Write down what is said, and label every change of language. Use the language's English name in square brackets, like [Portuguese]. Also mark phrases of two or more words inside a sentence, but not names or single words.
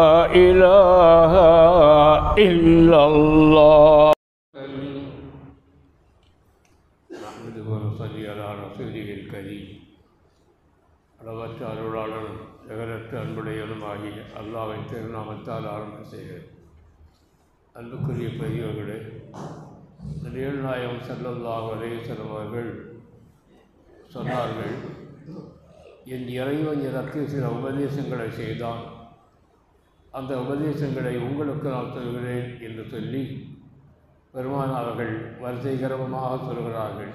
[Arabic] إله إلا الله. نحمده ونصلي على رسوله الكريم. [Tamil] அளவற்ற அருளாளனும் நிகரற்ற அன்புடையனுமாகிய அல்லாஹ்வின் திருநாமத்தால் ஆரம்பம் செய்கிறேன். அன்புக்குரிய பெரியவர்களே, நபிகள் நாயகம் [Arabic] صلى الله عليه وسلم [Tamil] அவர்கள் சொன்னார்கள், என் இறைவன் எனக்கு சில உபதேசங்களை செய்தான், அந்த உபதேசங்களை உங்களுக்கு நான் சொல்கிறேன் என்று சொல்லி பெருமானார் அவர்கள் வரிசைகரமாக சொல்கிறார்கள்.